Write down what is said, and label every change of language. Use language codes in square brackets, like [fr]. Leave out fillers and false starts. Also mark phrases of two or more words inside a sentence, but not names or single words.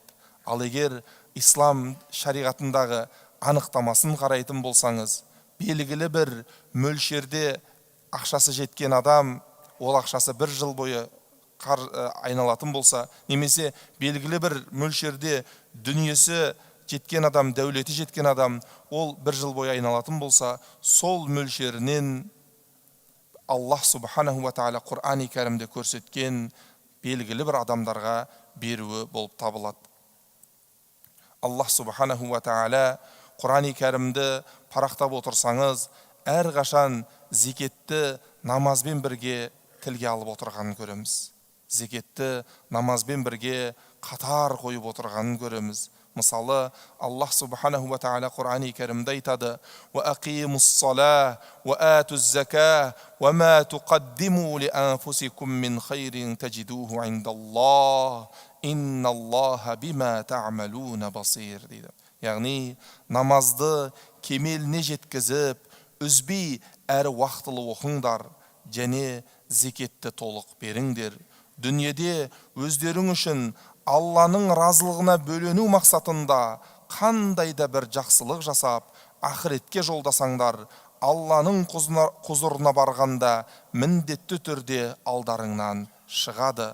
[kk] Ал егер ислам шариғатындағы анықтамасын қарайтын болсаңыз, белгілі бір мөлшерде ақшасы жеткен адам, ол ақшасы бір жыл бойы айналатын болса, немесе белгілі бір мөлшерде дүниесі жеткен адам, дәулеті жеткен адам, ол бір жыл бойы айналатын болса, сол мөлшерінен Аллах [ar] سبحانه وتعالى [kk] Құр'ан-и кәрімде көрсеткен белгілі бір адамдарға беруі болып табылады. Аллах [ar] سبحانه وتعالى [kk] Құр'ан-и кәрімді парақтап отырсаңыз, әрқашан зекетті намазбен бірге тілге алып отырғанын көреміз. Зекетті намазбен бірге қатар қойып отырғанын көреміз. Мысалы, Аллах [ar] سبحانه وتعالى [kk] Құр'ан-и кәрімде айтады: [ar] «وأقيموا الصلاة وآتوا الزكاة وما تقدموا لأنفسكم من خير تجدوه عند الله إن الله بما تعملون بصير» дейді. [kk] Яғни, намазды кемеліне жеткізіп, үзбей әрі уақытылы оқыңдар, және зекетті толық беріңдер. Дүниеде өздерің үшін Алланың разылығына бөлену мақсатында қандай да бір жақсылық жасап, ақыретке жолдасаңдар, Алланың құзырына барғанда міндетті түрде алдарыңнан шығады.